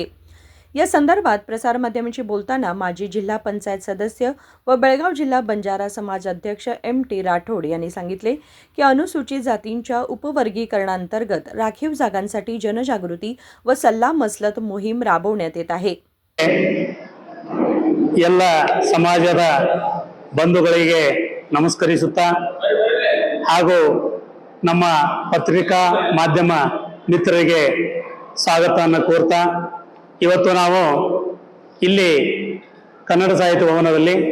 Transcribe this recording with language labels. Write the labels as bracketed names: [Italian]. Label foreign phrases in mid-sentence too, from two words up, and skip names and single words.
[Marathi] या संदर्भात प्रसारमाध्यमांशी बोलताना माजी जिल्हा पंचायत सदस्य व बेळगाव जिल्हा बंजारा समाज अध्यक्ष MT राठोड यांनी सांगितले की अनुसूचित जातींच्या उपवर्गीकरणांतर्गत राखीव जागांसाठी जनजागृती व सल्लामसलत मोहीम राबवण्यात येत आहे। [Kannada] ಎಲ್ಲ ಸಮಾಜದ ಬಂಧುಗಳಿಗೆ ನಮಸ್ಕರಿಸುತ್ತಾ ಹಾಗೂ ನಮ್ಮ ಪತ್ರಿಕಾ ಮಾಧ್ಯಮ ಮಿತ್ರರಿಗೆ ಸ್ವಾಗತವನ್ನು ಕೋರ್ತಾ ಇವತ್ತು ನಾವು ಇಲ್ಲಿ ಕನ್ನಡ ಸಾಹಿತ್ಯ ಭವನದಲ್ಲಿ